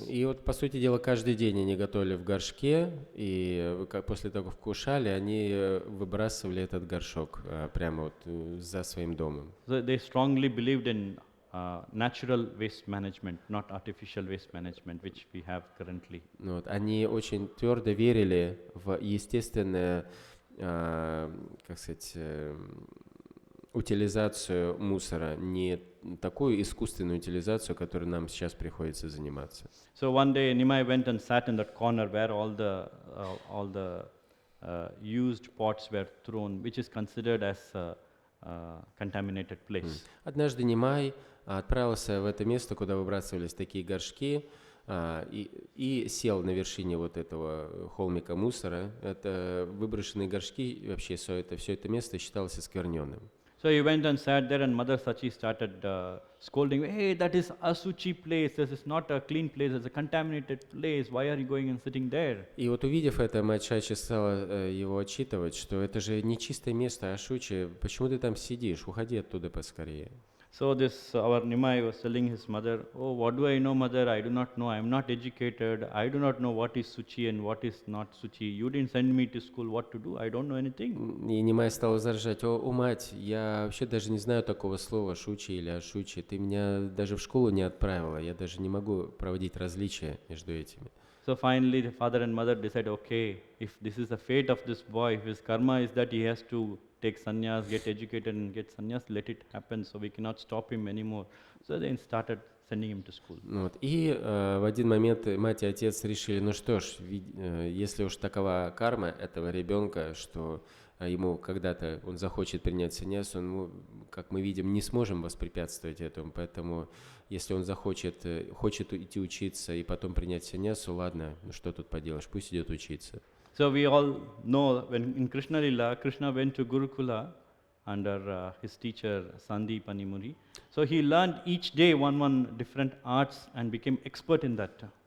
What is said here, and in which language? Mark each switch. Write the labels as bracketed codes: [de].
[ru] И вот, по сути дела, каждый день они готовили в горшке, и после того, как вкушали, они выбрасывали этот горшок прямо вот за своим домом. [en] So they strongly believed in natural waste management, not artificial waste management, which we have currently. [ru] Вот. Они очень твердо верили в естественное, как сказать, утилизацию мусора, не такую искусственную утилизацию, которой нам сейчас приходится заниматься. [en] So one day Nimai went and sat in that corner where all the used pots were thrown, which is considered as a contaminated place. [ru] Однажды Нимай отправился в это место, куда выбрасывались такие горшки, и сел на вершине вот этого холмика мусора. Это выброшенные горшки, вообще все это место считалось оскверненным. [en] So he went and sat there, and Mother Sachi started scolding, "Hey, that is a Suchi place. This is not a clean place. It's a contaminated place. Why are you going and sitting there?" [ru] И вот увидев это, мать Шачи стала его отчитывать, что это же не чистое место, а Шучи, почему ты там сидишь? Уходи оттуда поскорее. [en] So our Nimai was telling his mother, "Oh, what do I know, mother? I do not know. I am not educated. I do not know what is Suchi and what is not Suchi. You didn't send me to school. What to do? I don't know anything." [ru] И Нимай стал возражать: о, мать, я вообще даже не знаю такого слова Шучи или Ашучи. Ты меня даже в школу не отправила. Я даже не могу проводить различия между этими. [en] So finally, the father and mother decided, okay, if this is the fate of this boy, if his karma is that he has to take sannyas, get educated and get sannyas, let it happen, so we cannot stop him anymore. So they started sending him to school. [ru] Вот. И в один момент мать и отец решили, ну что ж, если уж такова карма этого ребенка, что ему когда-то он захочет принять саньяс, он, как мы видим, не сможем воспрепятствовать этому, поэтому если он хочет идти учиться и потом принять саньясу, ладно, ну что тут поделаешь, пусть идет учиться. [en] So we all know when in Krishna Lila, Krishna went to Gurukula under his teacher Sandipani Muri. So he learned each day one different arts and became expert in that.